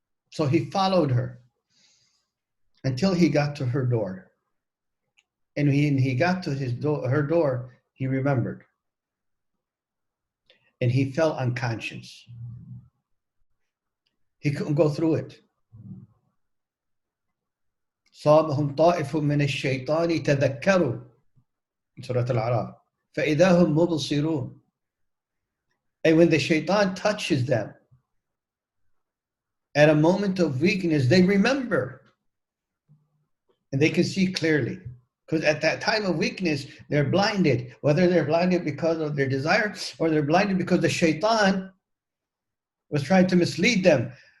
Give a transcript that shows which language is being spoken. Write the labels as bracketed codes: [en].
[en] So he followed her until he got to her door. And when he got to her door, he remembered. And he fell unconscious. He couldn't go through it. [ar] صابهم طائف من الشيطان تذكروا سورة الأعراف فإذا هم مبصرون. [en] And when the shaitan touches them at a moment of weakness, they remember and they can see clearly. Because at that time of weakness, they're blinded, whether they're blinded because of their desire or they're blinded because the shaitan was trying to mislead them.